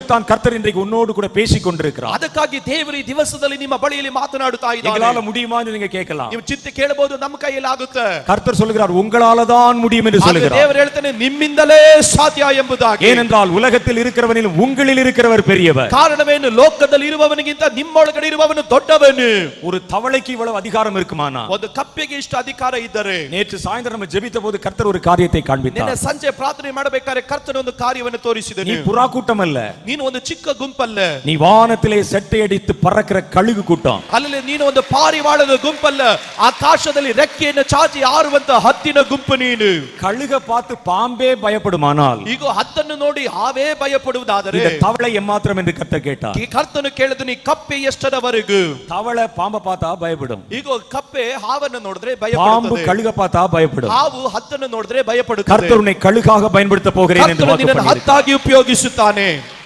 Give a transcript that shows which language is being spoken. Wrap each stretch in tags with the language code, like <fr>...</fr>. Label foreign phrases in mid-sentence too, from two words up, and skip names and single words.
<ta>தான் கர்த்தர் இன்றைக்கு உன்னோடு கூட பேசிக் கொண்டிருக்கிறார்.</ta> <kn>ಅದಕ್ಕಾಗಿ ದೇವರು ಈ ದಿವಸದಲ್ಲಿ ನಿಮ್ಮ ಬಳಿಯಲ್ಲಿ ಮಾತನಾಡುತ್ತಾ ಇದ್ದಾನೆ.</kn> <ta>எங்களால முடியுமா என்று நீங்க கேட்கலாம்.</ta> <kn>ನೀವು ಚಿಂತೆ ಕೇಳಬಹುದು, ನಮ್ಮ ಕೈಯಲ್ಲಿ ಆಗುತ್ತೆ.</kn> <ta>கர்த்தர் சொல்கிறார் உங்களால தான் முடியும் என்று சொல்கிறார்.</ta> <kn>ದೇವರು ಹೇಳ್ತಾನೆ ನಿಮ್ಮಿಂದಲೇ ಸಾಧ್ಯ ಎಂಬುದಾಗಿ.</kn> <ta>ஏனென்றால் உலகத்தில் இருக்கிறவனிலும் உங்களில் இருக்கிறவர் பெரியவர்.</ta> <kn>ಕಾರಣವೇನು? ಲೋಕದಲ್ಲಿ ಇರುವವನಿಗಿಂತ ನಿಮ್ಮೊಳಗಡೆ ಇರುವವನು ದೊಡ್ಡವನು.</kn> <ta>ஒரு தவளைக்கு இவ்வளவு அதிகாரம் இருக்குமானா?</ta> <kn>ಒಂದು ಕಪ್ಪೆಗೆ ಇಷ್ಟು ಅಧಿಕಾರ ಇದ್ದರೆ.</kn> <ta>நேற்று சாயந்தரம் நம்ம ஜெபித்த போது கர்த்தர் ஒரு காரியத்தை காண்பித்தார்.</ta> <kn>ನಿನ್ನೆ ಸಂಜೆ ಪ್ರಾರ್ಥನೆ ಮಾಡಬೇಕಾದ್ರೆ ಕರ್ತನು ಒಂದು ಕಾರ್ಯವನ್ನು ತೋರಿಸಿದನು.</kn> <ta>நீ புறா கூட்டம் அல்ல,</ta> <kn>ನೀನು ಒಂದು ಚಿಕ್ಕ ಗುಂಪಲ್ಲ,</kn> <ta>நீ வானத்திலே செட்டை அடித்து பறக்கிற கழுகு கூட்டம்.</ta> <kn>ಅಲ್ಲಿ ನೀನು ಒಂದು ಪಾರಿವಾಳದ ಗುಂಪಲ್ಲ, ಆಕಾಶದಲ್ಲಿ ರೆಕ್ಕೆಯನ್ನು ಚಾಚಿ ಹಾರುವಂತ ಹದ್ದಿನ ಗುಂಪು ನೀನು.</kn> <ta>கழுக பார்த்து பாம்பே பயப்படுமானால்</ta> <kn>ಈಗ ಹದ್ದನ್ನು ನೋಡಿ ಹಾವೇ ಭಯಪಡುವುದಾದರೆ</kn> <ta>இந்த தவளை எம்மாத்திரம் என்று கர்த்தர் கேட்டார்.</ta> <kn>ಕರ್ತನು ಕೇಳಿದನು, ಈ ಕಪ್ಪೆ ಎಷ್ಟರವರೆಗೂ?</kn> <ta>தவளை பாம்பை பார்த்தா பயப்படும்.</ta> <kn>ಈಗ ಕಪ್ಪೆ ಹಾವನ್ನು ನೋಡಿದ್ರೆ</kn> <ta>பாம்பு</ta> <kn>ಭಯಪಡುತ್ತದೆ,</kn> <ta>கழுக பார்த்தா பயப்படும்.</ta> <kn>ಹಾವು ಹದ್ದನ್ನು ನೋಡಿದ್ರೆ ಭಯಪಡುತ್ತದೆ.</kn> <ta>கர்த்தர் உன்னை கழுகாக பயன்படுத்த போகிறேன் என்று</ta> <kn>ಕರ್ತನು ನಿನ್ನನ್ನು ಹದ್ದಾಗಿ ಉಪಯೋಗಿಸುತ್ತಾನೆ.</kn>